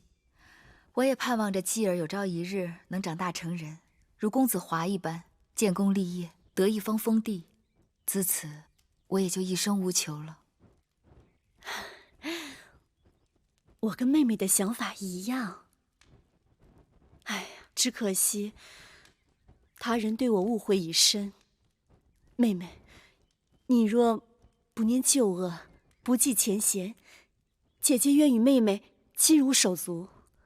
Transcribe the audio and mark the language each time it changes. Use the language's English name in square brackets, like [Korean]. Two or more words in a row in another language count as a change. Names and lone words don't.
[Chinese] 我也盼望着繼兒有朝一日能長大成人，如公子華一般建功立業，得一方封地。自此，我也就一生無求了。我跟妹妹的想法一樣。哎呀，只可惜他人對我誤會已深。妹妹，你若不念舊惡，不計前嫌，姐姐願與妹妹親如手足。